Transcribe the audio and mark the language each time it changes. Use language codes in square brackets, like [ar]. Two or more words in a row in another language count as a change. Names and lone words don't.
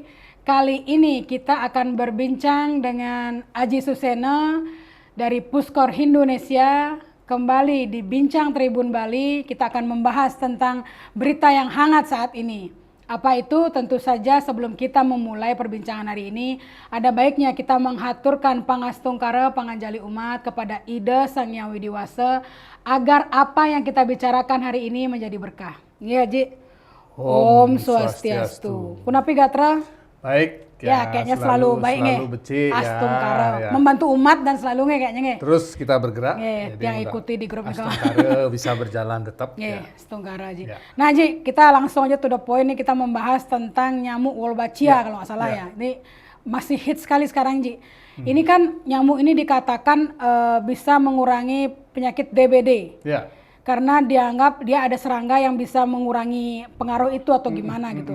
[id] Kali ini kita akan berbincang dengan Aji Suseno dari Puskor Indonesia. Kembali di Bincang Tribun Bali, kita akan membahas tentang berita yang hangat saat ini. Apa itu? Tentu saja sebelum kita memulai perbincangan hari ini, ada baiknya kita menghaturkan pangastungkara panganjali umat kepada Ida Sang Hyang Widi Wasa agar apa yang kita bicarakan hari ini menjadi berkah. Iya, Ji. [ban] Om Swastiastu. Kunapi Gatra? [id] Baik. Ya, kayaknya selalu baik nge. Becik, Astungkara. ya. Membantu umat dan selalu nge kayaknya nge. Terus kita bergerak. Jadi yang ikuti di grup Astungkara bisa berjalan tetap. Astungkara Ji. Ya. Nah Ji, kita langsung aja [en] to the point [id] nih, kita membahas tentang nyamuk Wolbachia kalau nggak salah ya. Ini masih hit sekali sekarang Ji. Ini kan nyamuk ini dikatakan bisa mengurangi penyakit DBD. Ya. Karena dianggap dia ada serangga yang bisa mengurangi pengaruh itu atau gimana gitu.